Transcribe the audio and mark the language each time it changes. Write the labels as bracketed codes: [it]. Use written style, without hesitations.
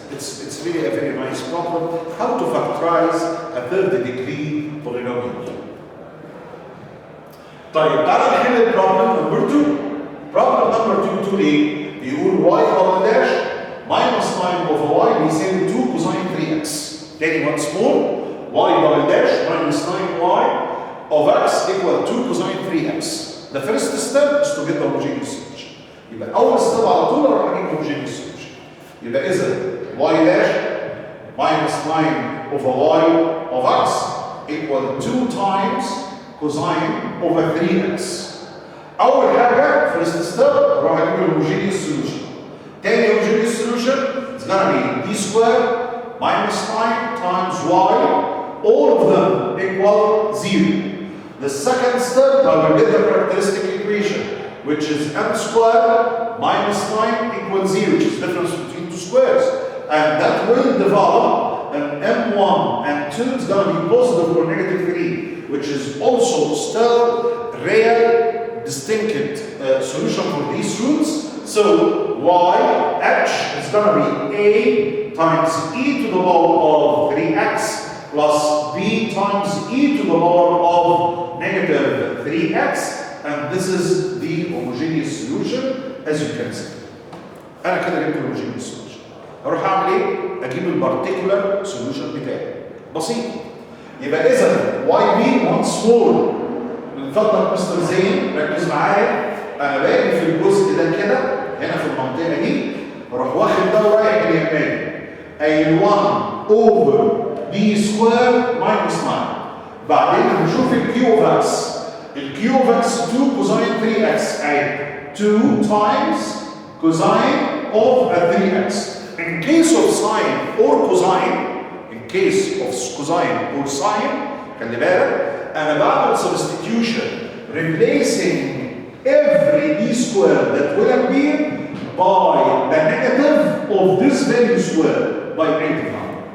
[en] It's really a very nice problem. How to factorize a third degree polynomial. [ar] طيب تعالى نحل البروبلم نمبر 2. problem number 2 بتقول ايه؟ بيقول [en] y double dash minus 9 over y بيساوي 2 cosine 3x. [ar] تاني [en] once more y double dash minus 9y of x equal 2 cosine 3x. The first step is to get the homogeneous solution. [ar] يبقى أول step على طول أروح أجيب homogeneous solution. يبقى إذا [en] y dash minus 9 over y of x equal 2 times cosine over 3x. [ar] أول حاجة first step أروح أجيب الهوموجينيوس solution. [en] تاني homogeneous solution is gonna be d squared minus 9 times y, all of them equal 0. The second step, I will get the characteristic equation, which is m squared minus 9 equals 0, which is the difference between two squares. And that will develop an m1 and 2 is going to be positive or negative 3, which is also still real distinct solution for these roots. So y h is going to be a times e to the power of 3x plus b times e to the power of negative 3x, and this is the homogeneous solution as you can see. [ar] أنا كده جبت homogeneous solution. هروح أعمل إيه؟ أجيب البارتيكولار solution بتاعي. بسيط. يبقى إذا y b once more. اتفضل مستر زين ركز معايا. أنا باجي في الجزء ده كده هنا في المنطقة دي، بروح واخد ده ورايح اليمين. [en] أي 1 over b squared minus 9. [ar] بعدين هنشوف الكيو اوف اكس. الكيو اوف اكس 2 كوزاين 3x اهي 2 times cosine of 3x. [en] In case of sine or cosine, or sine, [ar] خلي بالك انا بعمل [en] substitution replacing every d square that will appear by the negative of this value square by 89.